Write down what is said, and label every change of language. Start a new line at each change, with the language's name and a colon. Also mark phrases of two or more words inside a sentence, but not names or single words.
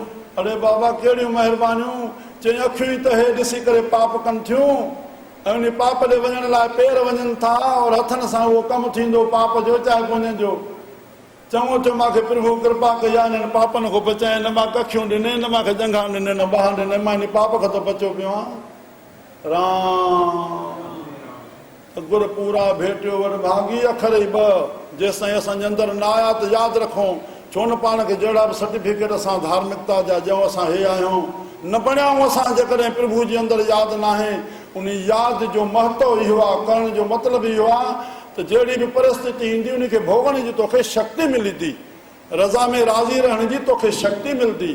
Sindhi: अरे बाबा कहिड़ियूं महिरबानियूं, चई अखियूं ई त हे ॾिसी करे पाप कनि थियूं ऐं उन पाप ॾे वञण लाइ पेर वञनि था और हथनि सां उहो कमु थींदो पाप जो चाहे कोन्हे जो। चङो थियो मूंखे प्रभु कृपा कई आहे, हिननि पापनि खां बचाए, न मां कखियूं ॾिने, न मूंखे जंघा ॾिने, न ॿाह ॾिने, मां इन पाप खां त बचियो पियो आहियां। राम।
Punjabi: ਗੁਰ ਪੂਰਾ ਭੇਟਿਓ ਵਰ ਭਾਗੀ,
Sindhi: अखर ई 2, जेसिताईं असांजे अंदरि न आया त यादि रखूं, छो न पाण खे जहिड़ा बि सर्टिफिकेट असां धार्मिकता जा ॾियूं, असां हे आहियूं, न बणियाऊं असां जेकॾहिं प्रभु जे अंदरि यादि न आहे। उन यादि जो महत्व इहो आहे, करण जो मतिलबु इहो आहे त जहिड़ी बि परिस्थिति ईंदी उनखे भोगण जी तोखे शक्ति मिलंदी, रज़ा में राज़ी रहण जी तोखे शक्ति मिलंदी।